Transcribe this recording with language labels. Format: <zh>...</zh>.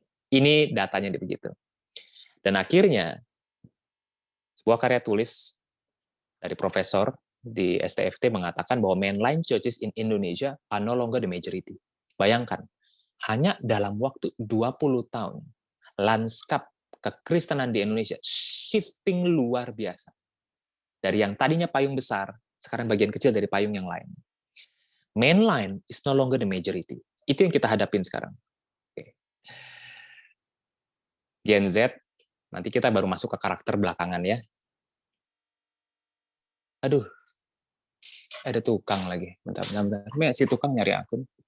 <id>Ini datanya begitu. Dan akhirnya, sebuah karya tulis dari profesor di STFT mengatakan bahwa</id> <en>mainline churches in Indonesia are no longer the majority.</en> <id>Bayangkan, hanya dalam waktu 20 tahun, lanskap kekristenan di Indonesia shifting luar biasa. Dari yang tadinya payung besar, sekarang bagian kecil dari payung yang lain.</id> <en>Mainline is no longer the majority.</en> <id>Itu yang kita hadapin sekarang. Gen Z, nanti kita baru masuk ke karakter belakangan ya. Aduh, ada tukang lagi. Bentar. Si tukang nyari akun.</id>